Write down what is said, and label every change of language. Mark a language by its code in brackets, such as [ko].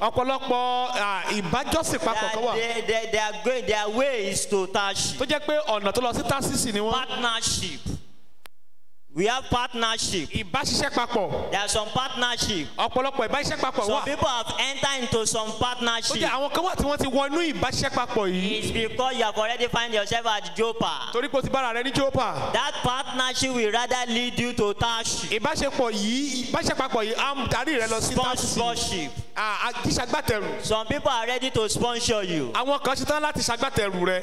[yo] Ọ̀pọ̀lọpọ̀ ìbájọ́sìn papọ̀ kan wà. [en] that they are going, their way is to Tarshi. [yo] Tó jẹ́ pé ọ̀nà tó lọ sí Tásísì ni wọ́n. [en] Partnership. We have partnership. [yo] Ìbáṣiṣẹ́ papọ̀. [en] There are some partnership. [yo] Ọ̀pọ̀lọpọ̀ ìbáṣiṣẹ́ papọ̀ [en] Some [yo] wà. [en] people have entered into some [yo] Ó [en] partnership. [yo] jẹ́ àwọn kan wà tí wọ́n ti wọ inú ìbáṣiṣẹ́ papọ̀ yìí. [en] It's because you have already find yourself at Joppa. [yo] Torí pé o ti bára rẹ ní Jópa. [en] That partnership will rather lead you to Tarshi. [yo] Ìbáṣepọ̀ papọ̀ yìí á darí rẹ lọ sí Tásísì. [en] Sponsorship. [yo] Ṣagbátẹrù. [en] Some people are ready to sponsor you. [yo] Àwọn kan ṣetán láti ṣagbátẹrù rẹ.